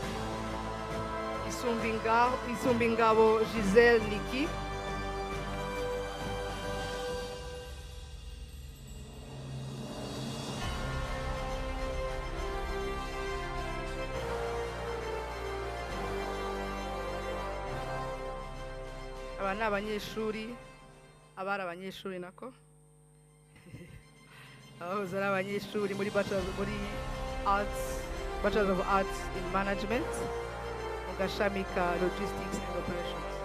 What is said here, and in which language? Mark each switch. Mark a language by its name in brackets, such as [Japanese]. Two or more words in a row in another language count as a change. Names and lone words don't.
[Kinyarwanda] Isumbingabo Giselle Niki, aba ni abanyeshuri, abari abanyeshuri nako abahoze ari abanyeshuri muri [English] Bachelor of Arts in Management [Kinyarwanda] mu gashami ka [English] Logistics and Operations.